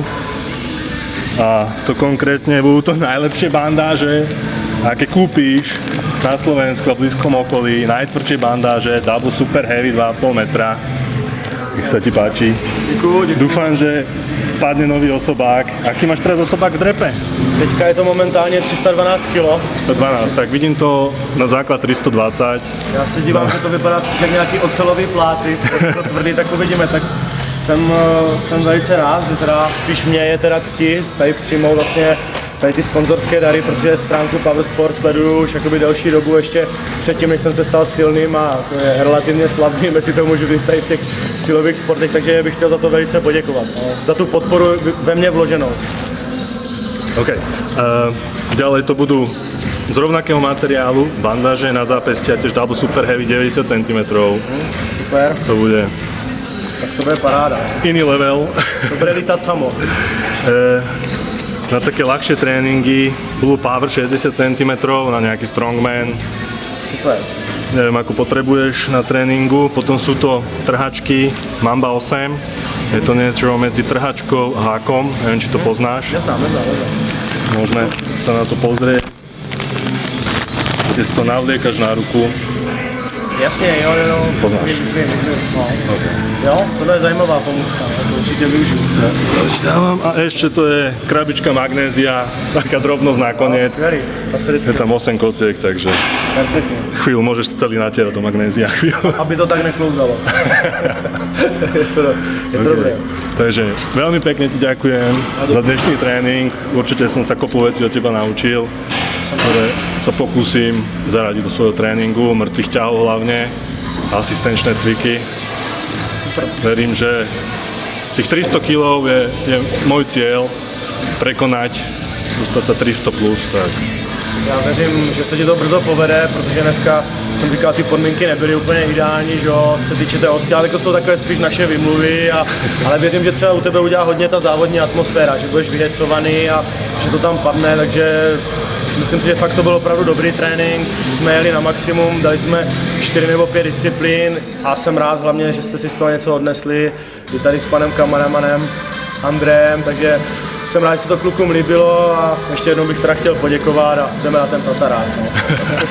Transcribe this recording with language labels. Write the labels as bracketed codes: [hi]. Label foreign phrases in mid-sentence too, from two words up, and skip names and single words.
[sk] A to konkrétne budú to najlepšie bandáže, aké kúpíš na Slovensku a v blízkom okolí. Najtvrdšie bandáže, Double Super Heavy 2,5 metra. Nech sa ti páči. [cs] Děkuju. [sk] Dúfam, že padne nový osobák. Aký máš teraz osobák v drepe? [cs] Teďka je to momentálně 312 kg. [sk] 112, tak vidím to na základ 320. [cs] Já se dívám, že to vypadá spíš jak nějaký ocelový pláty, to tvrdý, tak uvidíme. Tak jsem velice rád, že teda spíš mě je teda cti tady přijmout vlastně tady ty sponzorské dary, protože stránku Powersport sleduju už jakoby delší dobu, ještě předtím, než jsem se stal silným a to je relativně slavným, jestli to můžu říct tady v těch silových sportech, takže bych chtěl za to velice poděkovat, za tu podporu ve mně vloženou. OK. [sk] Ďalej to budú z rovnakého materiálu, bandáže na zápestia, tiež Double Super Heavy 90 cm. Super. To bude... Tak to bude paráda. Iný level. [cs] To bude lítat samo. [sk] Na také ľahšie tréningy Blue Power 60 cm, na nejaký strongman. Super. Neviem, ako potrebuješ na tréningu. Potom sú to trhačky Mamba 8. Je to niečo medzi trhačkou a hákom. Neviem, či to poznáš. [cs] Neznám. [sk] Môžeme sa na to pozrieť. Ty si to navliekaš na ruku. [cs] Jasně, jo. [sk] Poznáš. No. Okay. [cs] Jo, tohle je zajímavá pomůcka, to určitě využiju. [sk] A ešte to je krabička magnézia, taká drobnosť nakoniec. Je tam 8 kociek, takže [cs] Perfektně. [sk] chvíľu môžeš celý natierať do magnézia. [cs] Aby to tak neklouzalo. je to dobré. [sk] Takže veľmi pekne ti ďakujem za dnešný tréning. Určite som sa kopu vecí od teba naučil, ktoré sa pokúsim zaradiť do svojho tréningu, mŕtvych ťahov hlavne, asistenčné cviky. Verím, že tých 300 kg je môj cieľ prekonať, dostať sa 300 plus, tak. [cs] Já věřím, že se ti to brzo povede, protože dneska jsem říkal, ty podmínky nebyly úplně ideální, že jo, se týče té osy, ale to jsou takové spíš naše vymluvy, ale věřím, že třeba u tebe udělá hodně ta závodní atmosféra, že budeš vyhecovaný a že to tam padne, takže myslím si, že fakt to byl opravdu dobrý trénink, jsme jeli na maximum, dali jsme 4 nebo 5 disciplín a jsem rád hlavně, že jste si z toho něco odnesli, i tady s panem kameramanem Andrejem, takže jsem rád, že se to klukům líbilo a ještě jednou bych teda chtěl poděkovat a jdeme na ten tatarák.